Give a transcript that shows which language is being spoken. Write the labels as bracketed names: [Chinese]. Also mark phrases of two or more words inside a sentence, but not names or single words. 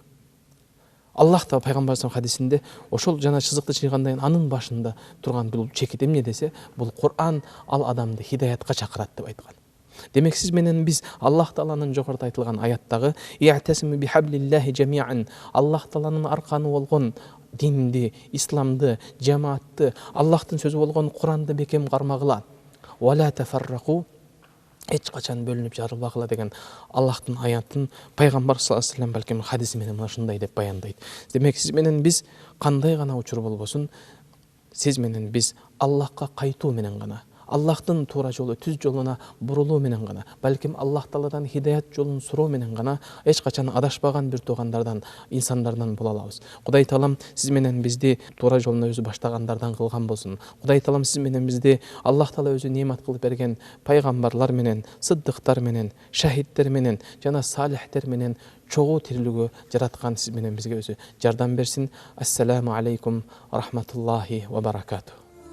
[Kyrgyz] Аллах та пайгамбарыбыздын хадисинде ошол жана чызыкты чыйгандан кийин анын башында турган бул чекит эмне десе, бул Кур'ан ал адамды хидаятка чакырат деп айткан. Демек сиз менен биз Аллах Тааланын жогоруда айтылган аяттагы [Arabic] «اعتصموا بحبل الله جميعا» [Kyrgyz] Аллах Тааланын арканы болгон динди, исламды, жамаатты, Аллахтын сөзү болгон Куранды бекем кармагыла. [Arabic] «ولا تفرقوا» [Kyrgyz] эч качан бөлүнүп жарылбагыла деген Аллахтын аятын пайгамбар [Arabic] صلى الله عليه وسلم [Kyrgyz] балким хадиси менен мына ушундай деп баяндайт. Демек сиз менен биз кандай гана учур болбосун, сиз менен биз Аллахка кайтуу менен гана, Аллахтын туура жолу, түз жолуна бурулуу менен гана, балким Аллах Тааладан хидаят жолун суроо менен гана эч качан адашпаган бир туугандардан, инсандардан боло алабыз. Кудай Таалам сиз менен бизди туура жолуна өзү баштагандардан кылган болсун. Кудай Таалам сиз менен бизди Аллах Таала өзү немат кылып берген пайгамбарлар менен, сыддыктар менен, шахидтер менен жана салихтер менен чогуу тирилүүгө жараткан сиз менен бизге өзү жардам берсин. [Arabic] السلام عليكم رحمة الله وبركاته.